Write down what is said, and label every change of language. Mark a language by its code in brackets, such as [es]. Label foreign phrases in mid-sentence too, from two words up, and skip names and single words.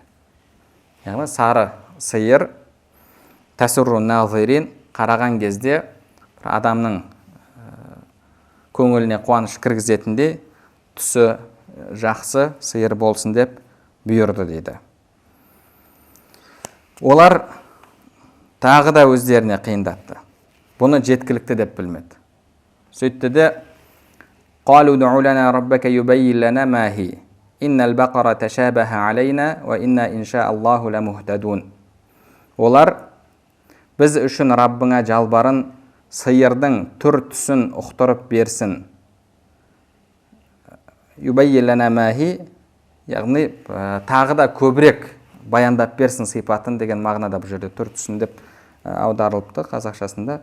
[kk] Яғни сары сиыр [ar] تسر الناظرين, [kk] қараған кезде адамның көңіліне қуаныш кіргізетіндей түсі жақсы сиыр болсын деп бұйырды дейді. Олар тағы да өздеріне қиындатты. Бұны жеткілікті деп білмеді. Сөйтті де: [ar] "قالوا ادع لنا ربك يبين لنا ما هي." إن البقر تشابه علينا وإنا إن شاء الله لمهتدون. [kk] Олар біз үшін Раббыңа жалбарын сиырдың түр түсін ұқтырып берсін. [ar] يبين لنا ما هي, [kk] яғни тағы да көбірек баяндап берсін сипатын деген мағынада бұл жерде түр түсін деп аударылыпты қазақшасында.